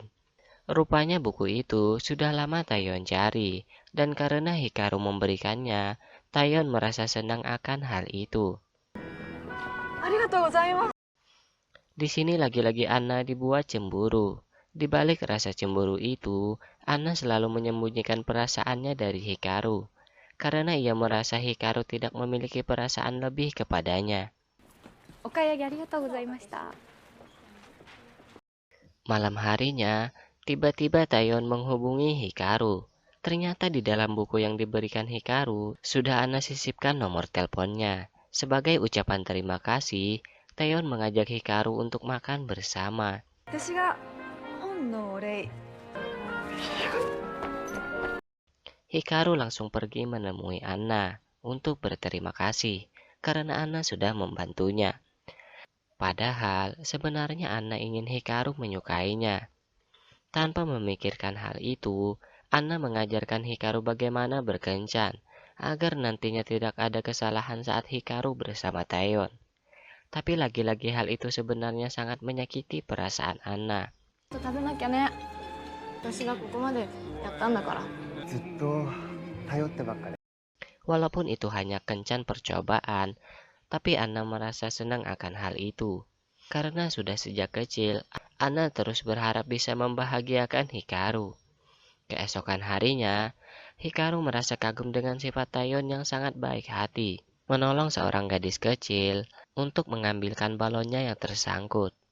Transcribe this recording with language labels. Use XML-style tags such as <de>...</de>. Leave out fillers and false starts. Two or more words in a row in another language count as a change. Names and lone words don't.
<id>Rupanya buku itu sudah lama Taeyeon cari, dan karena Hikaru memberikannya, Taeyeon merasa senang akan hal itu. Di sini lagi-lagi Anna dibuat cemburu. Di balik rasa cemburu itu, Anna selalu menyembunyikan perasaannya dari Hikaru, karena ia merasa Hikaru tidak memiliki perasaan lebih kepadanya.</id> <ja>お買い上げありがとうございました。</ja> <id>Malam harinya, tiba-tiba Taeyeon menghubungi Hikaru. Ternyata di dalam buku yang diberikan Hikaru, sudah Anna sisipkan nomor teleponnya. Sebagai ucapan terima kasih, Taeyeon mengajak Hikaru untuk makan bersama.</id> <ja>私が本のお礼。</ja> <id>Hikaru langsung pergi menemui Anna untuk berterima kasih karena Anna sudah membantunya. Padahal sebenarnya Anna ingin Hikaru menyukainya. Tanpa memikirkan hal itu, Anna mengajarkan Hikaru bagaimana berkencan agar nantinya tidak ada kesalahan saat Hikaru bersama Taeyeon. Tapi lagi-lagi hal itu sebenarnya sangat menyakiti perasaan Anna.</id> <ja>ちょっと食べなきゃね。私がここまでやったんだから。ずっと頼ってばっかり。</ja> <id>Walaupun itu hanya kencan percobaan, tapi Anna merasa senang akan hal itu. Karena sudah sejak kecil, Anna terus berharap bisa membahagiakan Hikaru. Keesokan harinya, Hikaru merasa kagum dengan sifat Taeyeon yang sangat baik hati, menolong seorang gadis kecil untuk mengambilkan balonnya yang tersangkut.</id>